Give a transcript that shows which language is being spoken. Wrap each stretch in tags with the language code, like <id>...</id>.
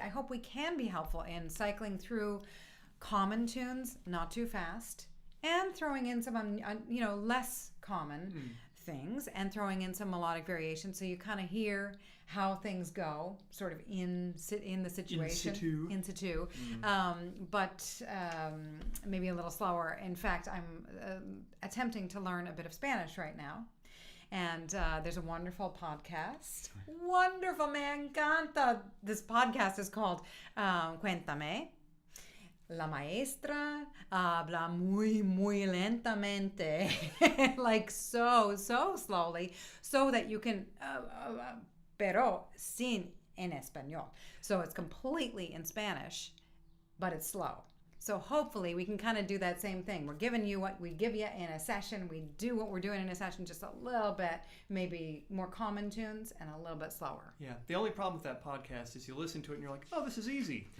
<en>I hope we can be helpful in cycling through common tunes, not too fast, and throwing in some less common things, and throwing in some melodic variations, so you kind of hear how things go, sort of in the situation, in situ, but maybe a little slower. In fact, I'm attempting to learn a bit of Spanish right now, and there's a wonderful podcast. Wonderful,</en> <es>me encanta.</es> <en>This podcast is called Cuéntame.</en> <es>La maestra habla muy lentamente,</es> <en>like so slowly, so that you can,</en> <es>pero sin en español.</es> <en>So it's completely in Spanish, but it's slow. So hopefully we can kind of do that same thing. We're giving you what we give you in a session. We do what we're doing in a session just a little bit, maybe more common tunes and a little bit slower. Yeah. The only problem with that podcast is you listen to it and you're like, oh, this is easy.</en>